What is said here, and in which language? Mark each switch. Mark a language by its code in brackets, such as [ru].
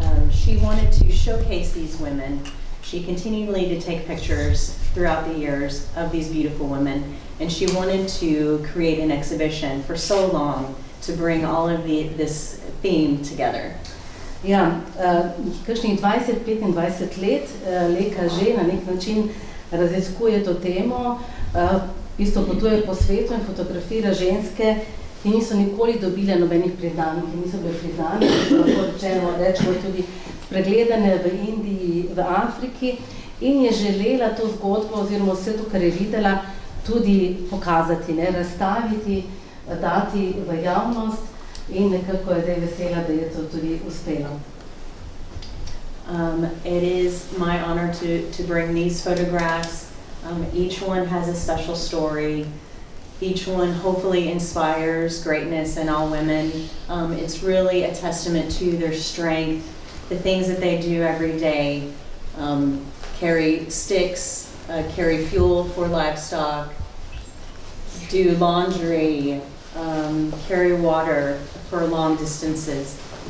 [en] She wanted to showcase these women. She continually did take pictures throughout the years of these beautiful women, and she wanted to create an exhibition for so long to bring all of this theme together. [sl] Ja, kakšnih 20-25 let Leka že na nek način raziskuje to temo, isto potuje po svetu in fotografira ženske, ki niso nikoli dobile nobenih priznanj, ki niso bile priznane, lahko rečemo tudi spregledane v Indiji, v Afriki, in je želela to zgodbo oziroma vse to, kar je videla, tudi pokazati, ne, razstaviti, dati v javnost, in nekako je zdaj vesela, da je to tudi uspelo. [en] It is my honor to bring these photographs. Each one has a special story. Each one hopefully inspires greatness in all women. It's really a testament to their strength, the things that they do every day, carry sticks, carry fuel for livestock, do laundry, carry water for long distances.